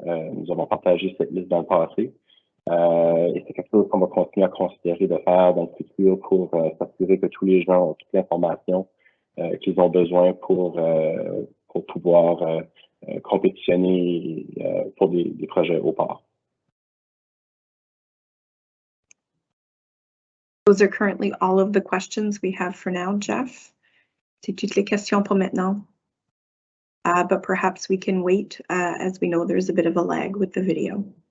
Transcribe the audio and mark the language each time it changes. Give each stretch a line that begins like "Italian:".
French: Nous avons partagé cette liste dans le passé. Et c'est quelque chose qu'on va continuer à considérer de faire dans le futur pour s'assurer que tous les gens ont toute l'information qu'ils ont besoin pour pouvoir compétitionner pour des projets au port.
English: Those are currently all of the questions we have for now, Jeff.
French: C'est toutes les questions pour maintenant.
English: But perhaps we can wait as we know there's a bit of a lag with the video.